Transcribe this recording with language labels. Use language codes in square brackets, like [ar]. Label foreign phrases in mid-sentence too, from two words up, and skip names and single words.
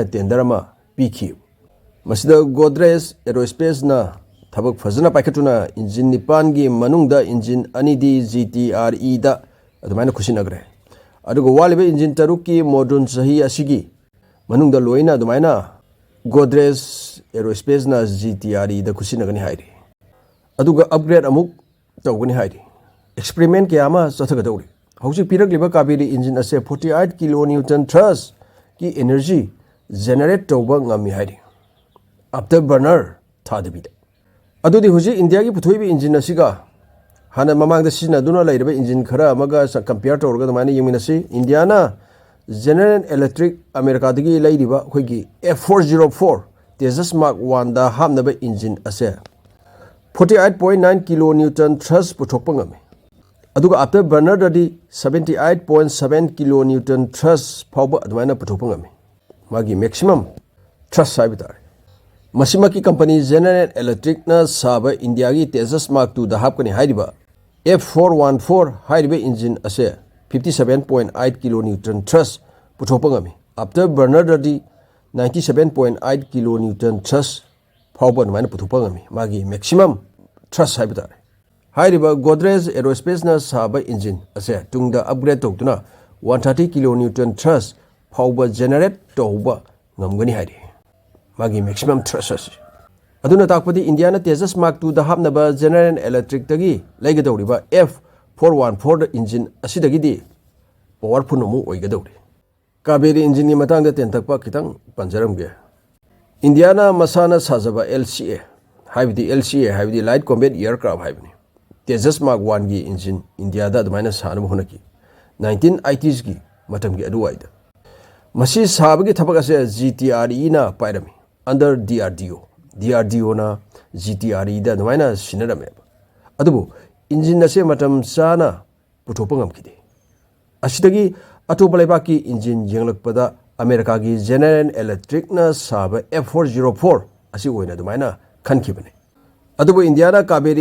[mni] tender ma pikhi masida Godrej Aerospace na Tabak fazana paikatuna engine nipan gi manungda engine anidi GTRE da admaina khusinagre adugo walibe engine taruki modern sahi asigi manungda loina admaina Godrej Aerospace na GTRE da khusinagani hairi aduga upgrade amuk tawgani hairi experiment kiyama sathagadawri hausi piragliba Kaveri engine ase 48 [en] kilonewton thrust [mni] ki [en] energy generate [mni] tawba ngami hairi afterburner thadabida Adudi huji India ki puthoibi engine asiga hana mamang da sina duna lairaba engine khara amaga [en] compare to [mni] orga mane yumina si India na General Electric America dagi lairiba khoigi F404 Tejas Mark 1 da hamnaba engine ase 48.9 [en] kilonewton thrust [mni] puthokpa ngame aduga [en] after burner [mni] dadi 78.7 [en] kilonewton thrust [mni] phawba adwaina puthokpa ngame magi [en] maximum thrust [mni] saibitare Masimaki company General Electric na saba India gi Tejas Mark 2 da hapkani hairiba F414 hairiba engine ase 57.8 [en] kilonewton thrust [mni] puthokpa ngami [en] after burner [mni] dadi 97.8 [en] kilonewton thrust [mni] phawba mana puthokpa ngami magi [en] maximum thrust [mni] haibitare hairiba Godrej Aerospace na saba engine ase tungda upgrade tokduna 130 [en] kilonewton thrust [mni] phawba generate tawba ngamgani hairi Magi [en] maximum thrust [mni] aduna takpadi India na Tejas Mark 2 da hapnaba General Electric dagi laigadawriba F414 da engine asidagi di powerful mu oigadawri Kaveri engine ni matangda tentakpa kitang panjaramge India na masana sajaba LCA haibdi [en] light combat aircraft [mni] haibni Tejas Mark 1 gi engine India da admaina sanabu hunaki 1980s gi matamgi aduwaida masi sabagi thabak ase GTRE na pairami under DRDO na GTRE da admaina sinarame adubu engine ase matam sana puthopa ngamkide asidagi atopa laibaki engine yenglakpada America gi General Electric na saba F404 asi oina admaina khankibane adubu India na Kaveri